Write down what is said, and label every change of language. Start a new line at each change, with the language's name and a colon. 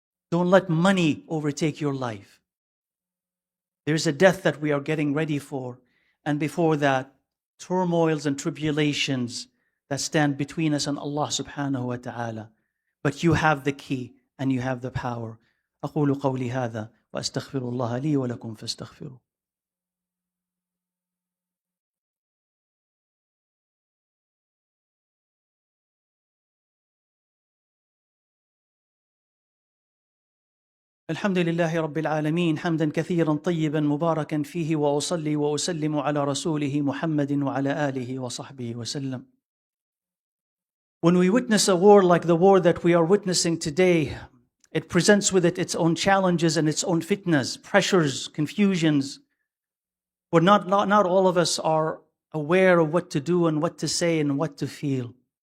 English: Don't let money overtake your life. There's a death that we are getting ready for. And before that, turmoils and tribulations that stand between us and Allah subhanahu wa ta'ala. But you have the key and you have the power.
Arabic: أقول قولي هذا وأستغفر الله لي ولكم فاستغفروه. الحمد لله رب العالمين حمدا كثيرا طيبا مباركا فيه وأصلي وأسلم على رسوله محمد وعلى آله وصحبه وسلم.
English: When we witness a war like the war that we are witnessing today, it presents with it its own challenges and its own fitnas, pressures, confusions, where not all of us are aware of what to do and what to say and what to feel.